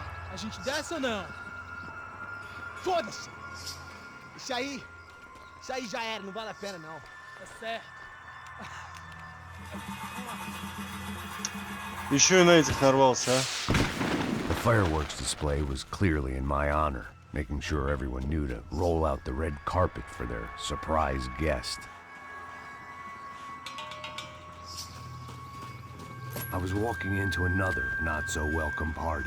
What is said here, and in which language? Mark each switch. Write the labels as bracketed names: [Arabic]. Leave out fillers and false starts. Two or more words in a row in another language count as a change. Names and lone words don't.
[Portuguese] A gente desce ou não? Foda-se. Isso aí já era, não vale a pena não. Tá certo. [Russian] Еще и на этих нарвался, а? [English] The fireworks display was clearly in my honor, making sure everyone knew to roll out the red carpet for their surprise guest. I was walking into another not-so-welcome party.